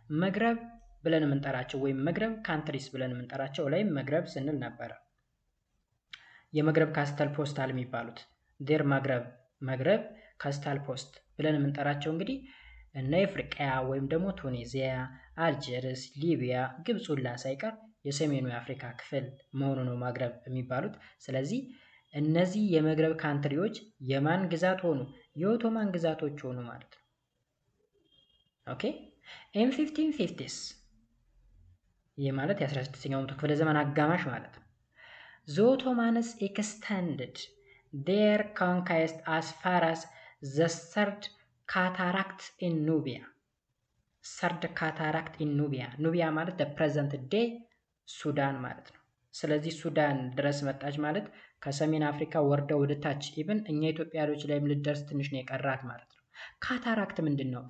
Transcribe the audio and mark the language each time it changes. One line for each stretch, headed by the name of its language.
Amharic: መግረብ ብለን የምንጠራቸው ወይም መግረብ ካንትሪስ ብለን የምንጠራቸው ላይ መግረብ ስንል ነበረ። የመግረብ ካስተል ፖስታል የሚባሉት ዴር መግረብ ካስተል ፖስት ብለን የምንጠራቸው እንግዲህ እነ ኢፍሪቅያ ወይም ደግሞ ቱኒዚያ፣ አልጀርስ፣ ሊቢያ፣ ግብፅ ሁላ ሳይቀር የሰሜኑ የአፍሪካ ክፍል መሆኑ ነው ማግረብ የሚባሉት። ስለዚህ እነዚህ የመግረብ ካንትሪዎች የማን ግዛት ሆኑ? የኦቶማን ግዛቶች ሆኑ ማለት ነው። ኦኬ ኢን 1550s ይህ ማለት የ16ኛው መቶ ክፍለ ዘመን አጋማሽ ማለት ነው።
English: The Ottomans extended their conquest as far as the Third Cataract in Nubia. Third Cataract in Nubia.
Amharic: ኑቢያ ማለት
English: the present day
Amharic: ሱዳን ማለት ነው። ስለዚህ ሱዳን ድረስ መጣች ማለት ከሰሜን አፍሪካ ወርዳ ወደ ታች ኢቭን እኛ ኢትዮጵያኖች ላይም ልደርስ ትንሽ ነው የቀራት ማለት ነው። ካታራክት ምንድን ነው?